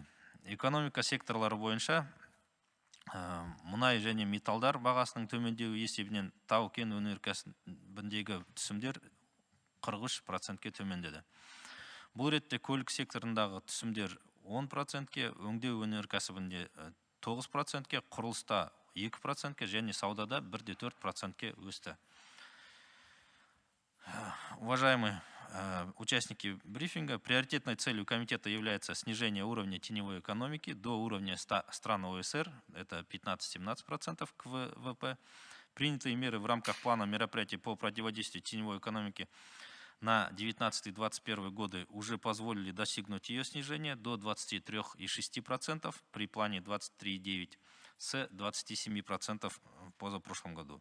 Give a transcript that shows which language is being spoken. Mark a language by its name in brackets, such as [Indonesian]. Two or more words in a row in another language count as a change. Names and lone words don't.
[Kazakh] Экономика секторлары бойынша мұнай және металдар бағасының төмендеуі есебінен тау-кен өнеркәсібіндегі түсімдер 43%-ке төмендеді. Бұл ретте көлік секторындағы түсімдер 10%-ке, өңдеу өнеркәсібінде 9%-ке, құрылыста 2%-ке және саудада 1,4%-ке өсті. [Russian] Уважаемые участники брифинга, приоритетной целью комитета является снижение уровня теневой экономики до уровня стран ОСР, это 15-17% к ВВП. Принятые меры в рамках плана мероприятий по противодействию теневой экономике на 19-21 годы уже позволили достигнуть ее снижения до 23,6% при плане 23,9% с 27% в позапрошлом году.